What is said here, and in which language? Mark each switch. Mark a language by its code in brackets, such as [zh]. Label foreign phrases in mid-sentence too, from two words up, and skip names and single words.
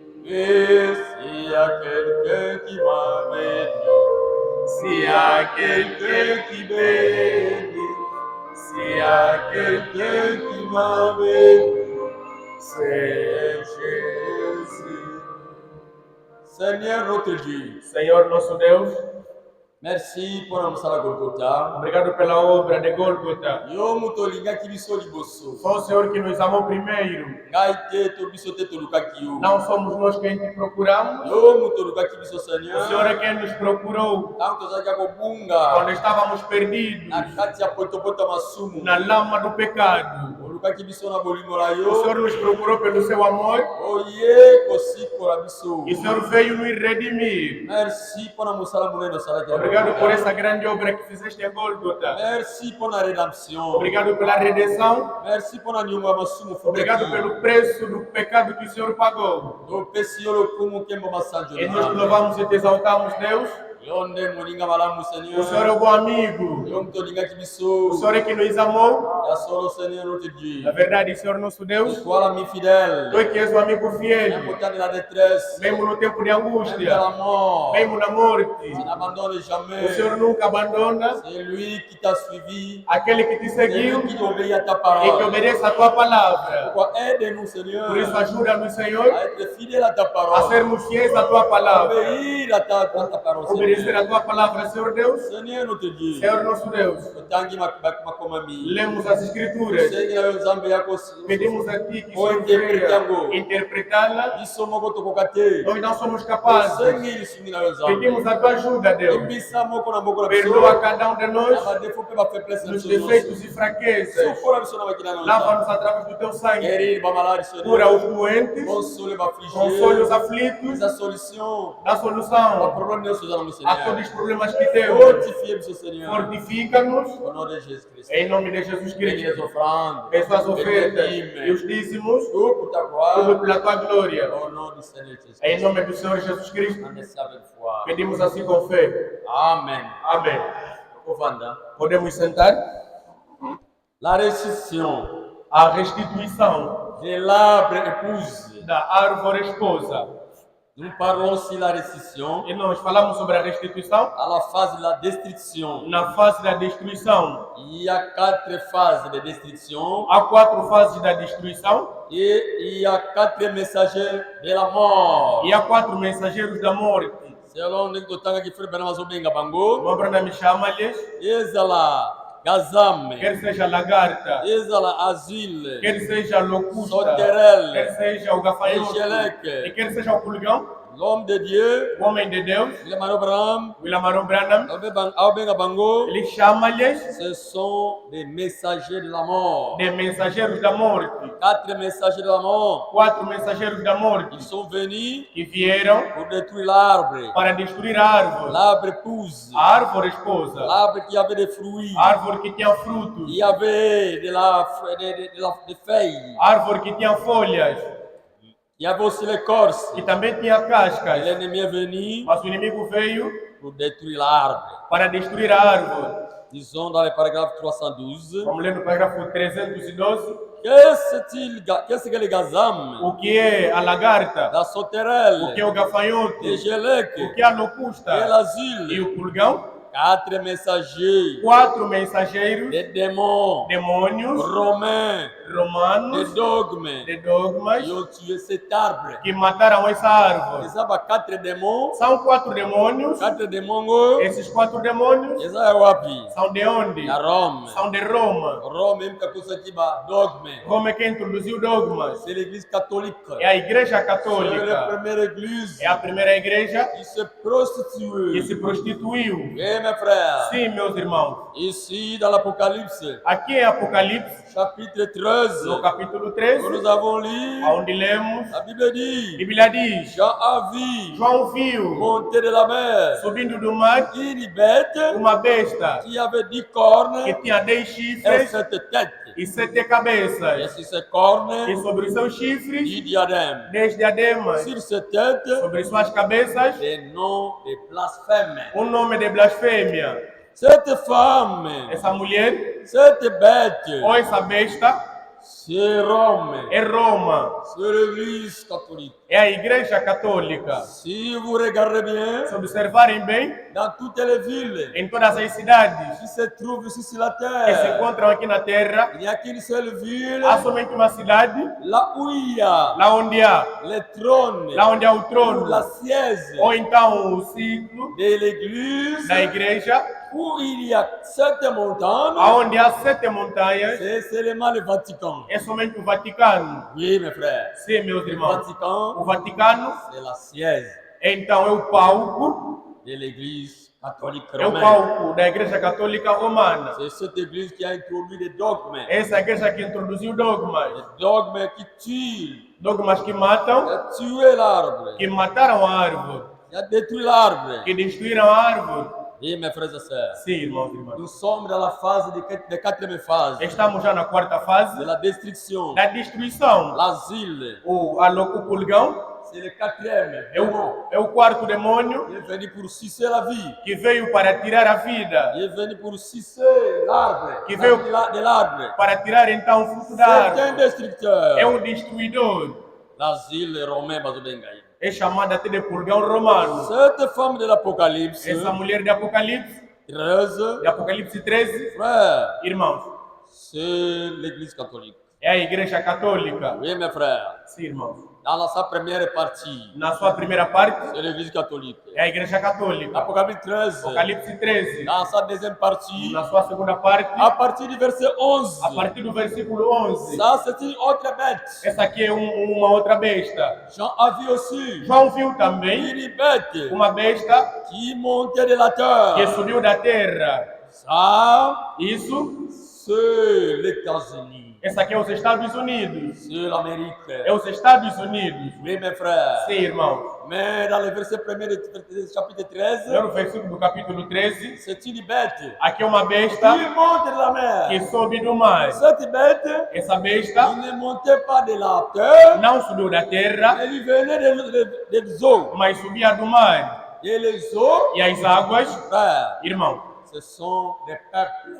[fr] Et s'il y a quelqu'un qui m'a béni, s'il y a quelqu'un qui bénit, s'il y a quelqu'un qui m'a béni, c'est Jésus. Seigneur notre Dieu, [pt] Senhor nosso Deus, [fr] merci pour notre sala Golgotha. [pt] obrigado pela obra de Gólgota. [ln] Yo mutolingaki biso liboso. [pt] Só o Senhor que nos amou primeiro. [ln] Ngai te to biso te tolukaki yo. [pt] Não somos nós quem te procuramos. [ln] Yo mutolukaki biso [pt] O [fr] Seigneur. [pt] Senhor é quem nos procurou [ln] Tanto tozalaki kobunga [pt] quando estávamos perdidos [ln] na kati ya potopota masumu. [pt] na lama do pecado. [ln] Olukaki biso na bolingo na [pt] O [ln] yo. [pt] Senhor nos procurou pelo seu amor [ln] Oye kosikola biso. [pt] e o Senhor veio nos redimir. [ln] Merci mpona mosala monene osalaki. [pt] Obrigado por essa grande obra que fizeste em Gólgota. [ln] Merci mpona rédemption. [pt] Obrigado pela redenção. [ln] Merci mpona niongo ya masumu [pt] Obrigado [ln] fubeki. [pt] pelo preço do pecado que o Senhor pagou. [ln] Topesi yo lokumu nkembo masanjo [pt] E [ln] na [pt] nós te [ln] Nzambe. [pt] louvamos e te exaltamos, Deus. [ln] Yo nde moninga malamu [pt] O Senhor é [fr] Seigneur. [pt] o bom amigo. [ln] Yo mutolingaki [pt] O [ln] biso. [pt] Senhor é que nos amou. [ln] Ya solo [fr] Seigneur notre Dieu. [pt] Na verdade, Senhor nosso Deus, [fr] Toi l'ami fidèle. [pt] tu é que és o amigo [fr] Même [pt] fiel. [fr] au temps de la détresse. [pt] Mesmo no tempo de [fr] Même de [pt] angústia, [fr] la mort. [pt] mesmo na morte, [fr] Tu n'abandonnes [pt] o [fr] jamais. [pt] Senhor nunca abandona [fr] C'est lui qui t'a suivi. [pt] aquele que te [fr] C'est lui [pt] seguiu [fr] qui obéit à ta [pt] e que [fr] parole. [pt] obedece a tua palavra. [fr] Pourquoi aide-nous, Seigneur, [pt] Por isso, ajuda-nos, Senhor, [fr] à être fidèle à ta [pt] a [fr] parole. [pt] sermos fiéis à tua palavra. [fr] Obéir à ta parole, [pt] Obedecer a [fr] Seigneur. [pt] tua palavra, Senhor Deus. [fr] Seigneur, notre Dieu. [pt] Senhor nosso Deus, [ln] Otangi makomami. [pt] lemos as Escrituras. [ln] Sengi na yo Nzambe yako. [pt] Pedimos a ti que o Oh, Senhor venha interpretá-la. [ln] Biso moko tokoka te. [pt] Nós não somos capazes. [ln] Sengi lisungi na yo Nzambe. [pt] Pedimos a tua ajuda, Deus. [ln] Ebisa moko na moko na biso. [pt] Perdoa cada um de nós [ln] Na badefo pe ba faiblesse na [pt] nos [ln] biso. [pt] defeitos e fraquezas. [ln] Sokola biso na makina na yo Nzambe. [pt] Lava-nos através do teu sangue. [fr] Guérir ba malade, [pt] Cura [fr] Seigneur. [pt] os doentes. [fr] Console ba affligés. [pt] Console os aflitos. [ln] Eza solution. [pt] Dá [ln] Ba [pt] solução [ln] problème nyonso eza na mo [pt] para a todos os [fr] Seigneur. [pt] problemas que temos. [fr] Fortifie, meu Seigneur. [pt] Fortifica-nos [fr] Au nom de Jésus-Christ. [pt] em nome de Jesus [fr] Bénis les [pt] Cristo. [fr] offrandes. [pt] As suas [fr] Bénis les [pt] ofertas [fr] dîmes. [pt] e os dízimos, [fr] Tout pour ta [pt] tudo [fr] gloire. [pt] pela tua glória. [fr] Au nom du Seigneur Jésus. [pt] Em nome do Senhor Jesus Cristo, [fr] On est avec foi. [pt] pedimos assim com fé. [fr] Amen. [pt] Amém. [ln] Ovanda. [pt] Podemos sentar? [fr] La restitution [pt] A restituição [fr] de l'arbre épouse. [pt] da árvore esposa. [fr] Nous parlons sur la restitution [pt] E nós falamos sobre a restituição [fr] à la phase de la destruction. [pt] na fase da destruição. [fr] Il y a 4 phases de destruction [pt] Há 4 fases da destruição [fr] et il y a 4 messagers de la mort. [pt] e há 4 mensageiros da morte. [fr] Selon nous, [ln] tanga ki frère Benama Zobenga Bango, [pt] Mambrana me chama-lhes, [ln] ezala gazame, [pt] quer seja lagarta, [ln] ezala asile, [pt] quer seja locusta, [fr] Soterel, [pt] quer seja o gafanhoto, [fr] Echelec. [pt] e quer seja o pulgão, [fr] l'homme de Dieu, [pt] o homem de Deus, [fr] le Manobram, [pt] William Aaron Branham, [ln] Aubenga Bango, [pt] ele chama-lhes [fr] ce sont des messagers de la mort. [pt] de mensageiros da morte. [fr] 4 messagers de la mort. [pt] 4 mensageiros da morte [fr] Ils sont venus [pt] que vieram [fr] pour détruire l'arbre. [pt] para destruir a árvore, [fr] L'arbre épouse. [pt] a árvore esposa, [fr] L'arbre qui avait des fruits. [pt] a árvore que tinha frutos, [fr] Il y avait des feuilles. [pt] a árvore que tinha folhas, [fr] Il y avait aussi l'écorce. [pt] que também tinha [fr] Et [pt] cascas. [fr] l'ennemi est venu [pt] Mas o inimigo veio [fr] pour détruire l'arbre. [pt] para destruir a árvore. [fr] Disons dans le paragraphe 312. [pt] Vamos ler no parágrafo 312. [fr] Qu'est-ce que les gazam? [pt] O que é a lagarta, [fr] La [pt] o que é [fr] sauterelle, [pt] o gafanhoto, [fr] les gelec, [pt] o que é a [fr] et [pt] locusta e [fr] l'asile. [pt] o pulgão. [fr] 4 messagers [pt] 4 mensageiros, [fr] des démons [pt] demônios, [fr] romains, des [pt] romanos, [fr] dogmes [pt] de dogmas, [fr] qui ont tué cet arbre. [pt] que mataram essa árvore. [fr] Ils ont 4 démons. [pt] São 4 demônios. [fr] 4 démons. [pt] Esses 4 demônios [fr] Ils ont wapi. [pt] são de onde? [fr] La Rome. [pt] São de Roma. [fr] Rome, même quelque chose qui va dogme. [pt] Roma é quem introduziu dogmas. [fr] C'est l'église catholique. [pt] É a igreja [fr] C'est la [pt] católica. [fr] première église [pt] É a primeira igreja [fr] qui se [pt] que [fr] prostitue. [pt] se prostituiu. [fr] Oui, mes frères. [pt] Sim, meus irmãos. [fr] Ici, dans l'Apocalypse, [pt] Aqui em Apocalipse, [fr] chapitre 13, [pt] no capítulo [fr] que [pt] 13, [fr] nous avons lu, [pt] onde lemos, [fr] la Bible dit, [pt] a Bíblia diz: [fr] Jean a vu [pt] João viu, [fr] monter de la mer [pt] subindo do mar, [fr] une bête [pt] uma besta [fr] qui avait 10 cornes [pt] que tinha 10 [fr] et [pt] chifres [fr] 7 têtes. [pt] e 7 [fr] Et [pt] cabeças. [fr] sur ces [pt] E [fr] cornes, [pt] sobre seus chifres, [fr] 10 diadèmes. [pt] 10 diademas. [fr] Sur ces têtes, [pt] Sobre suas cabeças, [fr] des noms de blasphème. [pt] nome de blasfêmia. [fr] Cette femme, [pt] Essa mulher, [fr] cette bête, [pt] ou essa besta, [fr] c'est Rome, [pt] é Roma, [fr] c'est l'église catholique. [pt] é a igreja católica. [fr] Si vous regardez bien, [pt] Se observarem bem, [fr] dans toutes les villes [pt] em todas as cidades [fr] qui se trouvent ici sur la [pt] que se [fr] terre, [pt] encontram aqui na Terra, [fr] il n'y a qu'une seule ville, [pt] há somente uma cidade, [fr] là où il y a [pt] lá onde há [fr] le trône, [pt] lá onde há o [fr] ou [pt] trono, [fr] la siège [pt] ou então o ciclo [fr] de l'église, [pt] da igreja, [fr] où il y a 7 montagnes, [pt] aonde há 7 montanhas, [fr] c'est seulement le Vatican. [pt] é somente o Vaticano. [fr] Oui, mes frères, [pt] Sim, meus [fr] le [pt] irmãos. [fr] Vatican, [pt] O Vaticano, [fr] c'est la siège [pt] então, é o palco, [fr] de l'église catholique [pt] é o [fr] romaine. [pt] palco da igreja católica romana. [fr] C'est cette église qui a introduit les dogmes. [pt] Essa igreja que introduziu dogmas, [fr] Les dogmes qui tuent, [pt] dogmas que matam, [fr] qui a tué l'arbre, [pt] que mataram a árvore, [fr] qui a détruit l'arbre. [pt] que destruíram a árvore. [fr] Oui, mes frères et sœurs, [pt] Sim, irmãos e irmãs. [fr] nous sommes dans la phase de quatrième phase [pt] Estamos já na quarta [fr] de [pt] fase [fr] la destruction. [pt] da destruição. [fr] L'asile, [pt] O pulgão [fr] c'est le quatrième. [pt] é o quarto demônio [fr] Il est venu pour sucer la vie. [pt] que veio para tirar a vida, [fr] Il est venu pour sucer l'arbre, Qui veut- de l'arbre. [pt] para tirar então o fruto da [fr] C'est un [pt] árvore. [fr] destructeur. [pt] É destruidor. [fr] L'asile romain, Bazobengaï. [pt] É chamada até de pulgão romano. [fr] Cette femme de l'Apocalypse, [pt] Essa mulher de Apocalipse [fr] 13, [pt] de Apocalipse 13, [fr] frère, [pt] irmãos, [fr] c'est l'église catholique. [pt] é a igreja católica. [fr] Oui, mes frères, [pt] Sim, irmãos. [fr] dans sa première partie, [pt] Na sua primeira parte, [fr] c'est l'église catholique. [pt] é a igreja católica. [fr] Apocalypse 13, [pt] Apocalipse 13. [fr] dans sa deuxième partie, [pt] Na sua segunda parte, [fr] à partir du verset 11, [pt] a partir do versículo 11. [fr] ça c'est une autre bête. [pt] Essa aqui é uma outra besta. [fr] Jean a vu aussi [pt] João viu também [fr] une bête [pt] uma besta [fr] qui montait de la [pt] que [fr] terre. [pt] subiu da terra. [fr] Ça, [pt] Isso [fr] c'est les États-Unis. [pt] Essa aqui é os Estados Unidos. [fr] C'est l'Amérique. [pt] É os Estados Unidos. [fr] Oui, mes frères. [pt] Sim, irmãos. [fr] Mais dans le verset 1er du chapitre 13, [pt] No versículo do capítulo 13, [fr] c'est une bête [pt] aqui é uma besta [fr] qui monte de la mer. [pt] que sobe do mar. [fr] Cette bête, [pt] Essa besta [fr] il ne montait pas de la terre, [pt] não subiu da terra, [fr] elle venait des eaux. [pt] mas subia do mar. [fr] Et les eaux, [pt] E as águas, [fr] frères, [pt] irmão, [fr] ce sont des peuples,